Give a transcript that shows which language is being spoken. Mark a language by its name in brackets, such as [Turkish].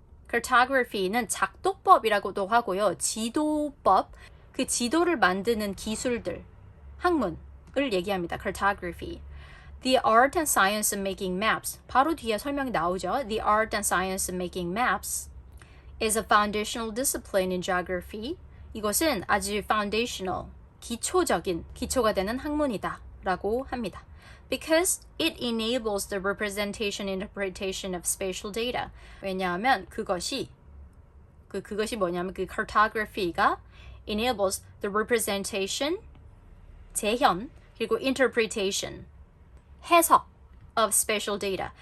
[Korean] Cartography는 작도법이라고도 하고요. 지도법, 그 지도를 만드는 기술들, 학문을 얘기합니다. Cartography. [English] The art and science of making maps. [Korean] 바로 뒤에 설명이 나오죠. [English] The art and science of making maps is a foundational discipline in geography. [Korean] 이것은 아주 foundational, 기초가 되는 학문이다 라고 합니다. [English] Because it enables the representation and interpretation of spatial data. [Korean] 왜냐하면 그것이 뭐냐면 그 cartography가 [English] enables the representation, [Korean] 재현, 그리고 interpretation, 해석 [English] of spatial data.